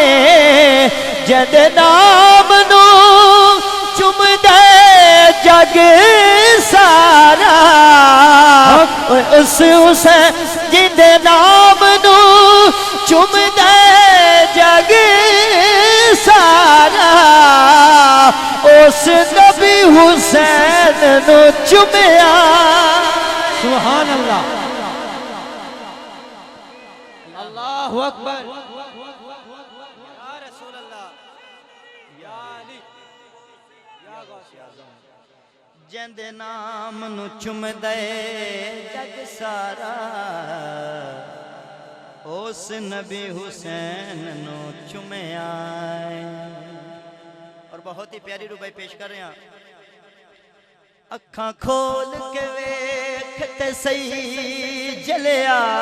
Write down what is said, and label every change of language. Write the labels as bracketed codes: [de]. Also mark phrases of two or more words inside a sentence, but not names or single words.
[pa] جد نام نو چمدے جگ سارا، اس جندے نام نوں چمدے جگ سارا. اس نبی حسین نوں چمیا. [ar] سبحان الله۔ الله أكبر. يا رسول الله، يا علي، يا غوث أعظم. [pa] جندے نام نوں چمدے جگ سارا، اس نبی حسین نوں چمیا. [ur] اور بہت ہی پیاری رباعی پیش کر رہے ہیں. [pa] اکھاں کھول کے ویکھ تے سہی جلیا.